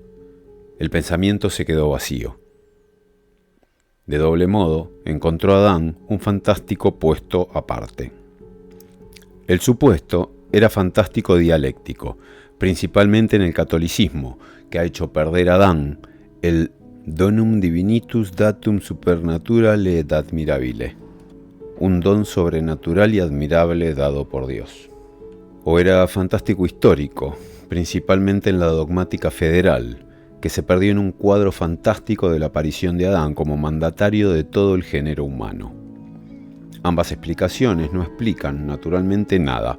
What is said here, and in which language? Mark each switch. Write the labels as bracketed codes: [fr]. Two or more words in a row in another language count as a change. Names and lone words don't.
[es] El pensamiento se quedó vacío. De doble modo, encontró Adán un fantástico puesto aparte. El supuesto era fantástico dialéctico, principalmente en el catolicismo, que ha hecho perder a Adán el [la] donum divinitus datum supernaturale et admirabile, [es] un don sobrenatural y admirable dado por Dios. O era fantástico histórico, principalmente en la dogmática federal, que se perdió en un cuadro fantástico de la aparición de Adán como mandatario de todo el género humano. Ambas explicaciones no explican, naturalmente, nada.